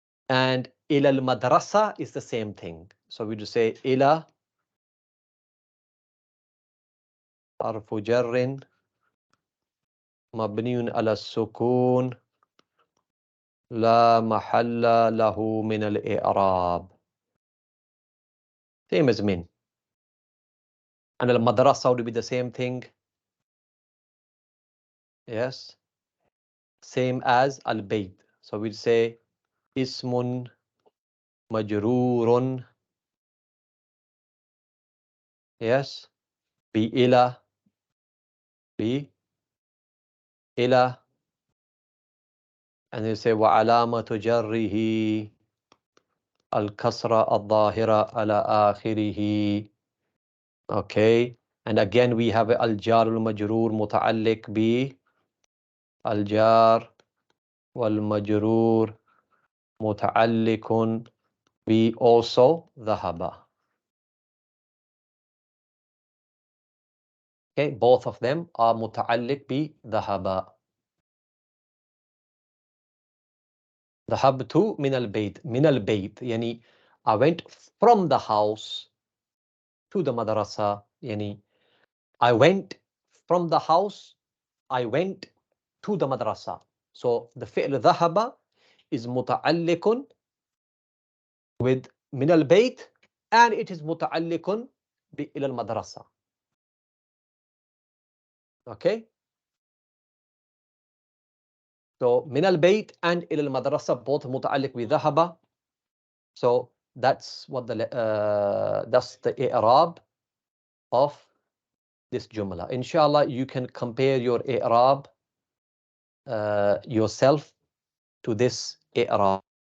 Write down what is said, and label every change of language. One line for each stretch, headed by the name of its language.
English: And إلى المدرسة is the same thing. So we just say
Arabic: إلى حرف جر مبني على السكون لا محل له من الإعراب.
English: Same as من. And المدرسة would be the same thing. Yes. Same as البيت. So we'd say
Arabic: اسم مجرور. Yes. بإلى بإلى.
English: And you say
Arabic: وعلامة جره الكسرة الظاهرة على آخره.
English: Okay. And again we have
Arabic: الجار المجرور متعلق بالجار والمجرور متعلق ب also ذهب.
English: Okay. Both of them are
Arabic: متعلق بذهب. ذهبت من البيت. من البيت يعني
English: I went from the house to the madrasa. يعني I went from the house, I went to the madrasa. So the فعل ذهب is متعلق with من البيت and it is متعلق إلى المدرسة. Okay.
Arabic: So من البيت and إلى المدرسة both متعلق بذهب.
English: So that's what that's the i'rab of this jumla. Inshallah, you can compare your i'rab yourself to this i'rab.